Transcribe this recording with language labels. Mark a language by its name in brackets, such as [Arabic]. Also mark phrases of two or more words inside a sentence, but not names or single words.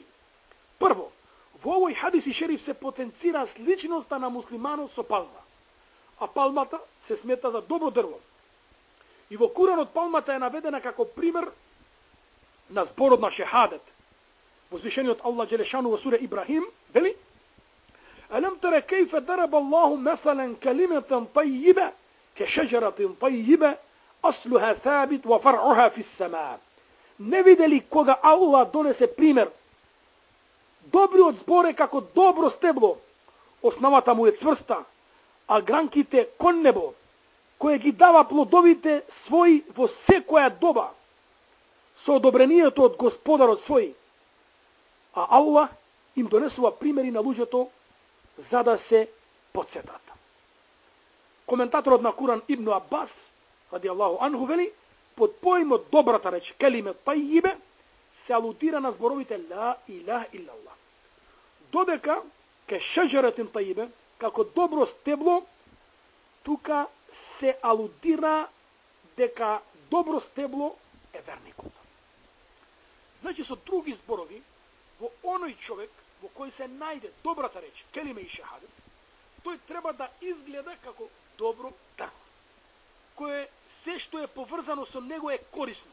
[Macedonian] Прво, во овој хадис и шериф се потенцира сличноста на муслиманот со палма, а палмата се смета за добро дрво. И во Куранот палмата е наведена како пример на зборот на шехадет. Возвишениот Аллах Джелешану во сура Ибрахим вели: [Arabic] "ألم تر كيف ضرب الله مثلا كلمة طيبة كشجرة طيبة أصلها ثابت وفرعها في السماء." [Macedonian] Не видели кога Аллах донесе пример? Добриот збор е како добро стебло, основата му е цврста, а гранките кон небо, кое ги дава плодовите своји во секоја доба, со одобрението од Господарот свој. А Аллах им донесува примери на луѓето за да се подсетат. Коментаторот на Куран Ибн Аббас, [Arabic] رضي الله عنه, [Macedonian] вели, под поимот добрата реч, [Arabic] كلمة طيبة, [Macedonian] се алудира на зборовите [Arabic] لا إله إلا الله. [Macedonian] Додека [Arabic] كشجرة طيبة, [Macedonian] како добро стебло, тука се алудира дека добро стебло е верникот. Значи, со други зборови, во оној човек во кој се најде добрата реч, келиме и шехадет, тој треба да изгледа како добро дрво, кое се што е поврзано со него е корисно.